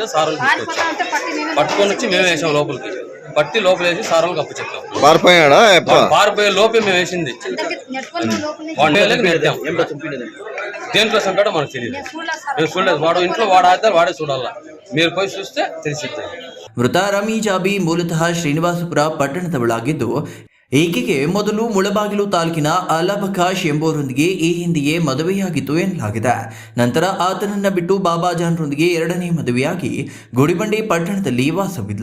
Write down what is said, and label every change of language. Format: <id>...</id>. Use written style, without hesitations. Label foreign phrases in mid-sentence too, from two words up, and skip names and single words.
<te>సార్లు తీసుకొచ్చాం, పట్టుకొని వచ్చి మేము వేసాం లోపలికి, పట్టి లోపల వేసి సార్లకు అప్పు చెప్పాం. పారిపోయాడా? పారిపోయే లోపే మేము వేసింది వాడు నెట్టాం. దేంట్లో సంటాడో మనకు తెలియదు, మేము చూడలేదు. వాడు ఇంట్లో వాడు ఆధార్ వాడే చూడాలా, మీరు పోయి చూస్తే తెలిసిద్ది.</te> <kn>ಮೃತ ರಮೀಜಾಬಿ ಮೂಲತಃ ಶ್ರೀನಿವಾಸಪುರ ಪಟ್ಟಣದವಳಾಗಿದ್ದು ಈಕೆಗೆ ಮೊದಲು ಮುಳಬಾಗಿಲು ತಾಲೂಕಿನ ಅಲಬಕಾಶ್ ಎಂಬುವರೊಂದಿಗೆ ಈ ಹಿಂದೆಯೇ ಮದುವೆಯಾಗಿತ್ತು ಎನ್ನಲಾಗಿದೆ. ನಂತರ ಆತನನ್ನ ಬಿಟ್ಟು ಬಾಬಾಜಾನ್ರೊಂದಿಗೆ 2ನೇ ಮದುವೆಯಾಗಿ ಗುಡಿಬಂಡೆ ಪಟ್ಟಣದಲ್ಲಿ ವಾಸವಿದ್ಲ.</kn>